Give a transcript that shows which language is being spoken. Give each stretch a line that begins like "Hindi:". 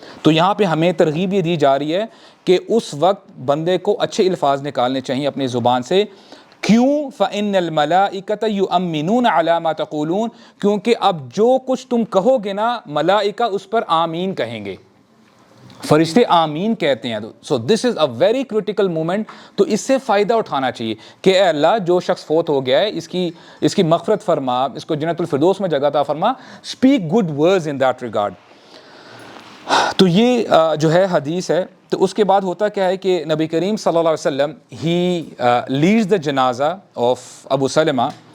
Urdu: تو یہاں پہ ہمیں ترغیب یہ دی جا رہی ہے کہ اس وقت بندے کو اچھے الفاظ نکالنے چاہیے اپنی زبان سے. کیوں؟
Arabic: فَإِنَّ الْمَلَائِكَةَ يُؤْمِنُونَ عَلَى مَا تَقُولُونَ،
Urdu: کیونکہ اب جو کچھ تم کہو گے نا ملائکہ اس پر آمین کہیں گے، فرشتے آمین کہتے ہیں.
English: So this is a very critical moment.
Urdu: تو اس سے فائدہ اٹھانا چاہیے کہ اے اللہ جو شخص فوت ہو گیا ہے اس کی مغفرت فرما، اس کو جنت الفردوس میں جگہ عطا فرما.
English: Speak good words in that regard.
Urdu: تو یہ جو ہے حدیث ہے. تو اس کے بعد ہوتا کیا ہے کہ نبی کریم صلی اللہ علیہ وسلم ہی
English: Leads the جنازہ of Abu Salama.